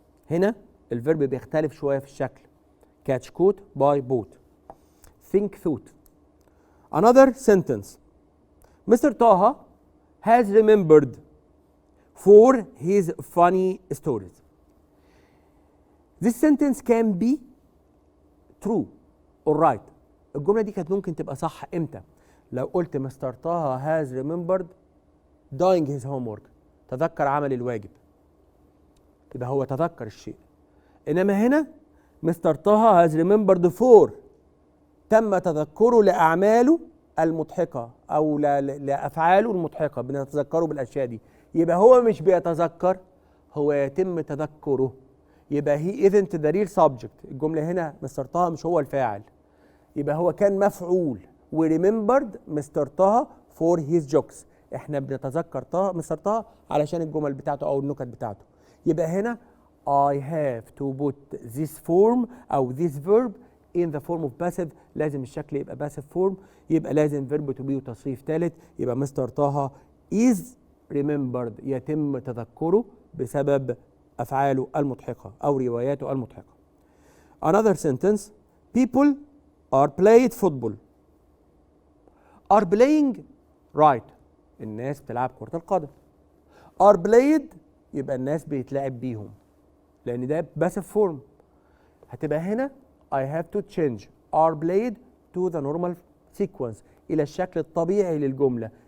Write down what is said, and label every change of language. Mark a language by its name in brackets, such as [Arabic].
[Arabic] هنا الفيرب بيختلف شوية في الشكل [English] catch caught by boat. think thought. Another sentence. Mr. Taha has remembered for his funny stories. This sentence can be true or right. [Arabic] الجملة دي كانت ممكن تبقى صح امتى؟ لو قلت مستر طه [English] has remembered doing his homework، [Arabic] تذكر عمل الواجب، يبقى هو تذكر الشيء. انما هنا مستر طه [English] has remembered for، [Arabic] تم تذكره لأعماله المضحكة أو لأفعاله المضحكة، بنتذكره بالأشياء دي. يبقى هو مش بيتذكر، هو يتم تذكره. [English] يبقى he isn't the real subject. [Arabic] الجملة هنا مستر طه مش هو الفاعل، يبقى هو كان مفعول. [English] we remembered mister Taha for his jokes. [Arabic] احنا بنتذكر طه مستر طه علشان الجمل بتاعته أو النكت بتاعته. [English] يبقى هنا I have to put this form أو this verb in the form of passive. [Arabic] لازم الشكل يبقى passive form، يبقى لازم verb to be وتصريف ثالث. يبقى مستر طه is remembered يتم تذكره بسبب أفعاله المضحكة أو رواياته المضحكة. [English] Another sentence. People are played football. are playing right. [Arabic] الناس بتلعب كرة القدم. are played يبقى الناس بيتلعب بيهم، لأن ده passive form. [English] هتبقى هنا I have to change are played to the normal sequence، [Arabic] إلى الشكل الطبيعي للجملة.